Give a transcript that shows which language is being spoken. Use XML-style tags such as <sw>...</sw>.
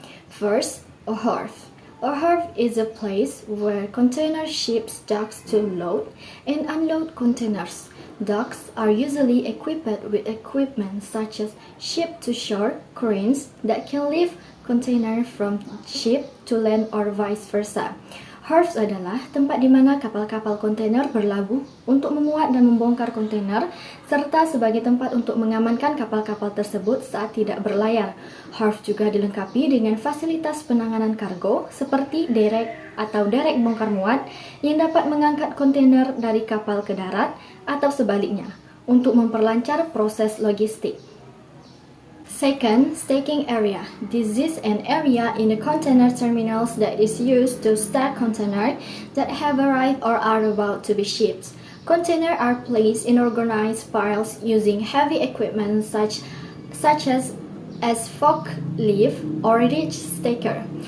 <en>First, a wharf. A wharf is a place where container ships docks to load and unload containers. Docks are usually equipped with equipment such as ship-to-shore cranes that can lift container from ship to land or vice versa.</en> <id>Wharves adalah tempat di mana kapal-kapal kontainer berlabuh untuk memuat dan membongkar kontainer, serta sebagai tempat untuk mengamankan kapal-kapal tersebut saat tidak berlayar. Wharf juga dilengkapi dengan fasilitas penanganan kargo seperti derek atau derek bongkar muat yang dapat mengangkat kontainer dari kapal ke darat atau sebaliknya untuk memperlancar proses logistik.</id> <en>Second, stacking area. This is an area in the container terminals that is used to stack containers that have arrived or are about to be shipped. Containers are placed in organized piles using heavy equipment such as forklift or ridge stacker.</en>